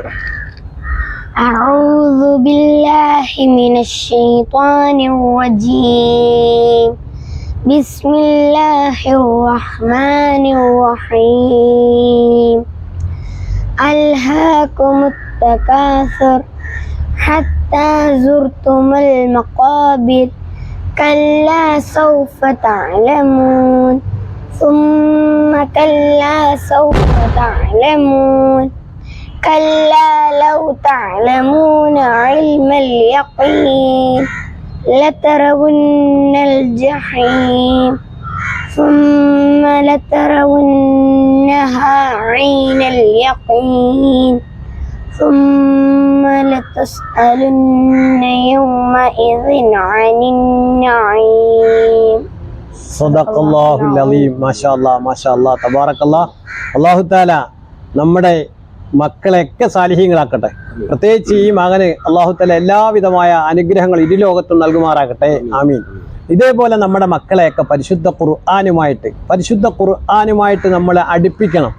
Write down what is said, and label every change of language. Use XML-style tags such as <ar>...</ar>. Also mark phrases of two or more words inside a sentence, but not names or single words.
<ar>أعوذ بالله من الشيطان الرجيم. بسم الله الرحمن الرحيم. ألهاكم التكاثر حتى زرتم المقابر كلا سوف تعلمون ثم كلا سوف تعلمون كلا لو تعلمون علم اليقين لترون الجحيم ثم لترونها عين اليقين ثم لتسألن يومئذ عن النعيم. صدق الله العليم. ما شاء الله، ما شاء الله، تبارك الله. الله تعالى</ar> <ml>നമ്മുടെ മക്കളെയൊക്കെ സാലിഹീങ്ങളാക്കട്ടെ. പ്രത്യേകിച്ച് ഈ മകന്</ml> <ar>الله تعالى</ar> <ml>എല്ലാവിധമായ അനുഗ്രഹങ്ങൾ ഇരുലോകത്തും നൽകുമാറാകട്ടെ. ആമീൻ. ഇതേപോലെ നമ്മുടെ മക്കളെയൊക്കെ പരിശുദ്ധ ഖുർആനുമായിട്ട് നമ്മളെ അടുപ്പിക്കണം.</ml>